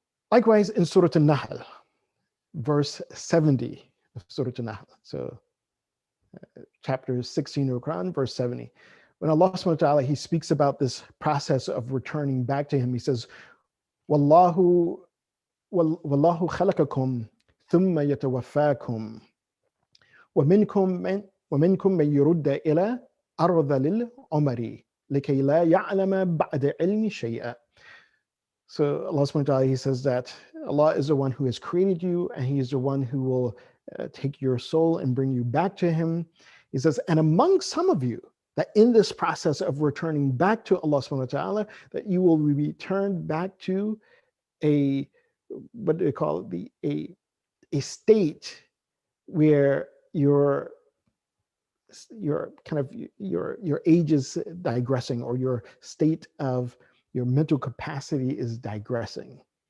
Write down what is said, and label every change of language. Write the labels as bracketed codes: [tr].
[en] Likewise, in Surah An-Nahl, verse 70 of Surah An-Nahl, so chapter 16 of the Quran, verse 70. When Allah subhanahu wa ta'ala, He speaks about this process of returning back to Him, He says, [ar] Wallahu khalaqakum thumma yatawaffakum wa ومنكم من يرد إلى أرذل العمر لكي لا يعلم بعد علم شيئا. [en] So Allah subhanahu wa ta'ala, He says that Allah is the one who has created you, and He is the one who will take your soul and bring you back to Him. He says, and among some of you, that in this process of returning back to Allah subhanahu wa ta'ala, that you will be returned back to a, what do they call it, a state where your kind of your age is digressing, or your state of your mental capacity is digressing.